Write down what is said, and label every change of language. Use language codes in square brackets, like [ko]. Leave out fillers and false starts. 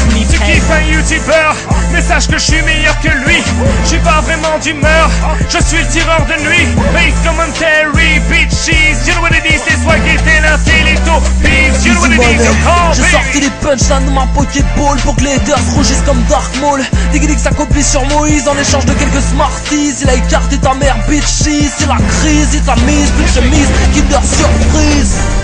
[fr] Tu kiffes un youtubeur, mais sache que je suis meilleur que lui. Je suis pas vraiment d'humeur, je suis le tireur de nuit. [en] Base commentary, bitches. You know what it is, [fr] c'est swag et t'es là, c'est les topics. [en] You know what it is, [fr] j'ai sorti les punchlines de ma Pokéball pour que les haters rougissent comme Dark Maul. Diggity ça copie sur Moïse en échange de quelques Smarties. Il a écarté ta mère, bitches. C'est la crise, il t'a mise, plus de chemise, Kinder Surprise.